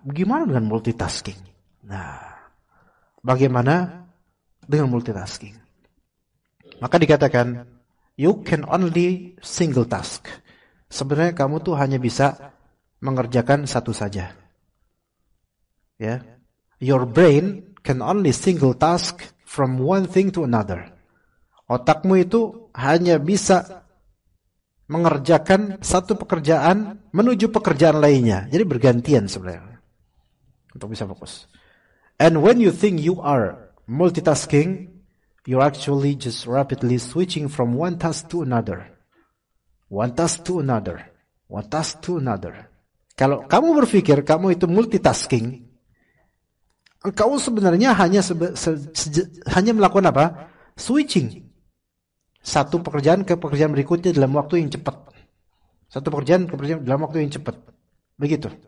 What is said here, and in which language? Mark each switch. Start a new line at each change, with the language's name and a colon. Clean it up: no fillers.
Indonesian: Bagaimana dengan multitasking? Nah, bagaimana dengan multitasking? Maka dikatakan
English: you can only single task.
Indonesian: Sebenarnya kamu tuh hanya bisa mengerjakan satu saja. Ya.
English: Your brain can only single task from one thing to another.
Indonesian: Otakmu itu hanya bisa mengerjakan satu pekerjaan menuju pekerjaan lainnya. Jadi bergantian sebenarnya. Untuk bisa fokus.
English: And when you think you are multitasking, You're actually just rapidly switching from one task to another. One task to another. One task to another.
Indonesian: Kalau kamu berpikir kamu itu multitasking, engkau sebenarnya hanya melakukan apa? Switching. Satu pekerjaan ke pekerjaan berikutnya dalam waktu yang cepat. Satu pekerjaan ke pekerjaan dalam waktu yang cepat. Begitu.